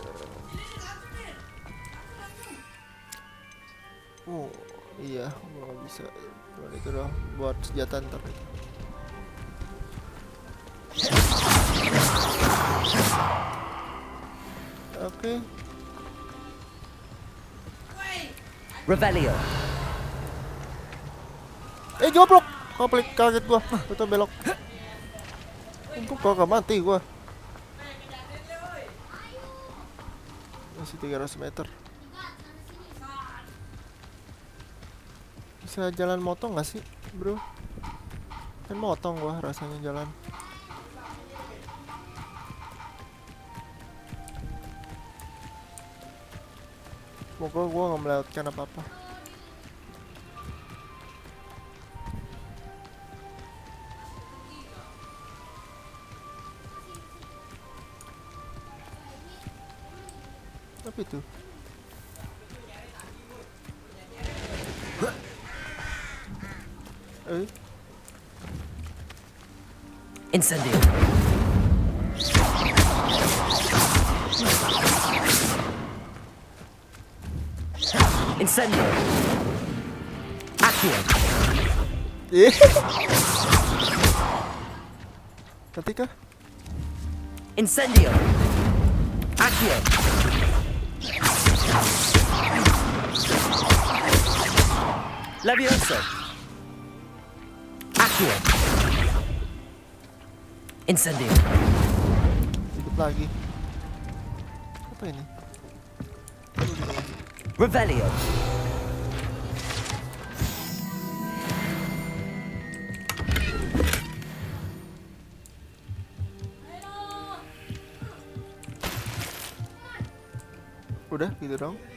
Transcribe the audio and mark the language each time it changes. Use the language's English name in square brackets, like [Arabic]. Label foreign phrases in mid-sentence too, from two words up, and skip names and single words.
[Indonesian] Oh iya, gua nggak bisa. Cuman itu doang buat senjata ntar itu. Oke. Revelio. Joblok. Koplik, kaget gua. Itu belok. Untung kagak mati gua. Masih 300 meter. Bisa jalan motong gak sih, bro? Kan motong gua rasanya jalan. Semoga gua nggak melewatkan apa-apa. Apa itu? Incendio. Incendio. Accio. Ketika Incendio. Accio. Levioso. Accio. Incendio. Hidup lagi. Apa ini? Revelio. Udah gitu dong.